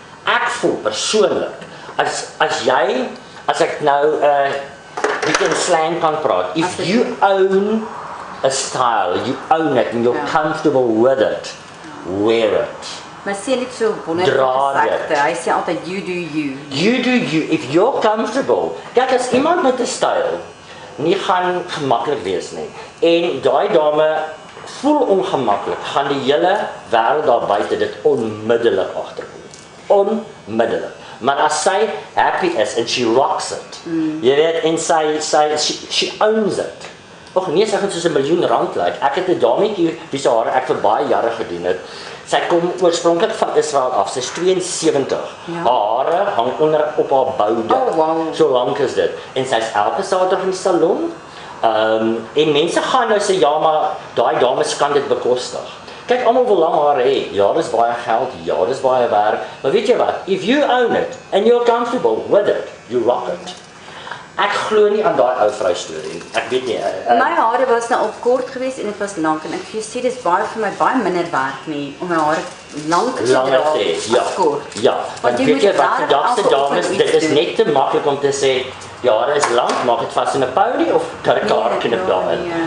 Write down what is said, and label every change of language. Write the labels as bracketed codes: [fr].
[af] Ek voel persoonlik, as ek nou bietjie in slang kan praat, [en] if you own a style, you own it and you're comfortable with it, wear it. [af] Maar sê net so wonderlike gesegde, hy sê altyd, [en] you do you. You do you, if you're comfortable. [af] Kijk, as iemand met 'n styl nie gaan gemaklik wees nie, en daai dame voel ongemaklik, gaan die hele wêreld daar buite dit onmiddellik agterkom. Onmiddellik. Maar as sy happy is [en] and she rocks it, [af] jy weet, en [en] she owns it. [af] Och nee, sy gaan soos 'n miljoen rand lyk. Ek het 'n dametjie wie se hare ek vir baie jare gedoen het. Sy kom oorspronklik van Israel af. Sy's 72. Haar hare hang onder op haar boude. [en] Oh, wow. [af] So lank is dit. En sy's elke Saterdag in die salon. En mense gaan nou sê, ja, maar daai dames kan dit bekostig. Kyk, almal wil lang hare hê. Ja, dis baie geld. Ja, dis baie werk. Maar weet jy wat? [en] If you own it and you're comfortable with it, you rock it. [af] Ek glo nie aan daai ou vrou storie. Ek weet nie. My hare was nou al kort geweest en dit was lank en ek sê dis baie vir my baie minder werk nie om my hare lank te dra as kort. Ja, want weet jy wat, vandag se dames, dit is net te maklik om te sê, die hare is lank, maak dit vas in 'n pony of trek haar knip daarin.